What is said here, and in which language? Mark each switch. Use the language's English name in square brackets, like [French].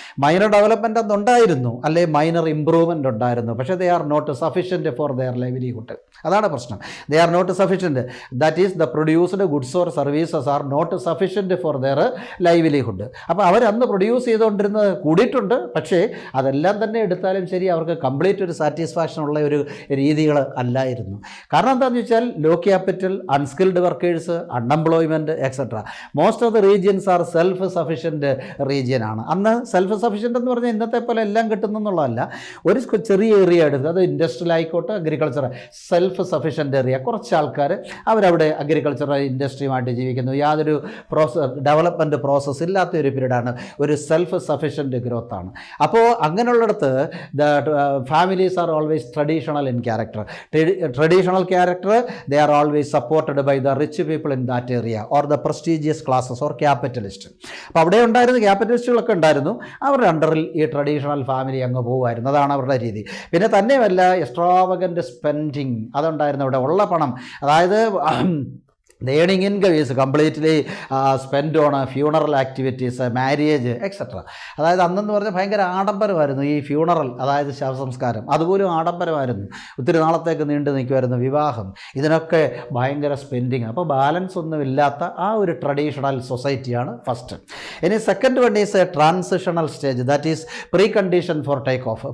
[English] Minor development [Malayalam] ഉണ്ടായിരുന്നു, അല്ലെ [English] minor improvement [Malayalam] ഉണ്ടായിരുന്നു. [English] പക്ഷേ they are not sufficient for their livelihood. [Malayalam] അതാണ് പ്രശ്നം. [English] They are not sufficient. That is, the produced goods or services are not sufficient for their livelihood. [Malayalam] അപ്പോൾ അവരന്ന് produce ചെയ്തുകൊണ്ടിരുന്നത് കൂടിയിട്ടുണ്ട്, പക്ഷേ അതെല്ലാം തന്നെ എടുത്താലും ശരി അവർക്ക് കംപ്ലീറ്റ് ഒരു സാറ്റിസ്ഫാക്ഷൻ ഉള്ള ഒരു രീതികൾ അല്ലായിരുന്നു. കാരണം എന്താണെന്ന് വെച്ചാൽ [English] Low capital, unskilled workers, unemployment etcetera. Most of the regions are self sufficient region ആണ്. [Malayalam] അന്ന് സെൽഫ് സഫിഷ്യൻ്റ് എന്ന് പറഞ്ഞാൽ ഇന്നത്തെ പോലെ എല്ലാം കിട്ടുന്നെന്നുള്ളതല്ല, ഒരു ചെറിയ ഏരിയ എടുത്ത്, അത് ഇൻഡസ്ട്രിയൽ ആയിക്കോട്ടെ അഗ്രികൾച്ചർ, സെൽഫ് സഫിഷ്യൻ്റ് ഏരിയ, കുറച്ച് ആൾക്കാർ അവരവിടെ അഗ്രികൾച്ചറൽ ഇൻഡസ്ട്രിയുമായിട്ട് ജീവിക്കുന്നു. യാതൊരു ഡെവലപ്മെൻറ്റ് പ്രോസസ്സ് ഇല്ലാത്ത ഒരു പീരീഡാണ്, ഒരു സെൽഫ് സഫിഷ്യൻ്റ് ഗ്രോത്ത് ആണ്. അപ്പോൾ അങ്ങനെയുള്ളിടത്ത് [English] The families are always traditional in character. Traditional character, they are always supported by the rich people in that area or the prestigious classes or capitalist. [Malayalam] അപ്പോൾ അവിടെ ഉണ്ടായിരുന്ന ക്യാപിറ്റലിസ്റ്റുകളൊക്കെ ഉണ്ടായിരുന്നു, അവരുടെ അണ്ടറിൽ ഈ ട്രഡീഷണൽ ഫാമിലി അങ്ങ് പോകുമായിരുന്നു. അതാണ് അവരുടെ രീതി. പിന്നെ തന്നെയുമല്ല എക്സ്ട്രാവഗൻ്റ് സ്പെൻഡിങ് അതുണ്ടായിരുന്നു. അവിടെ ഉള്ള പണം, അതായത് [English] The earning income is completely spent on funeral activities, marriage, etc. [Malayalam] അതായത് അന്നെന്ന് പറഞ്ഞാൽ ഭയങ്കര ആഡംബരമായിരുന്നു ഈ ഫ്യൂണറൽ, അതായത് ശവസംസ്കാരം. അതുപോലും ആഡംബരമായിരുന്നു, ഒത്തിരി നാളത്തേക്ക് നീണ്ടു നിൽക്കുമായിരുന്നു വിവാഹം. ഇതിനൊക്കെ ഭയങ്കര സ്പെൻഡിങ്. അപ്പോൾ ബാലൻസ് ഒന്നും ഇല്ലാത്ത ആ ഒരു ട്രഡീഷണൽ സൊസൈറ്റിയാണ് ഫസ്റ്റ്. [English] ഇനി second one is a transitional stage, that is precondition for take off.